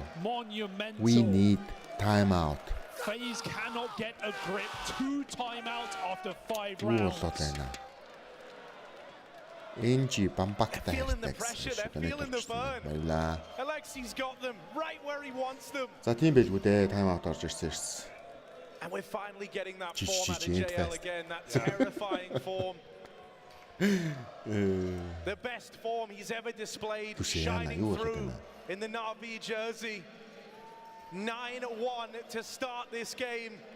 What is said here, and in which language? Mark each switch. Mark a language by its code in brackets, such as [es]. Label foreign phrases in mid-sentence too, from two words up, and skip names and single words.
[en] monumental. we need timeout. FaZe cannot get a grip. 2 timeouts after 5 rounds. [mn] NG бамбактай [en] feeling the pressure, they're feeling the burn. Alexi's got them right where he wants them. [mn] За тийм байлгүй дээ, тайм аут орж ирсэн шээс. [en] And we're finally getting that form out of JL again, that terrifying form. The best form he's ever displayed, shining through in the NAVI jersey. 9-1 to start this game.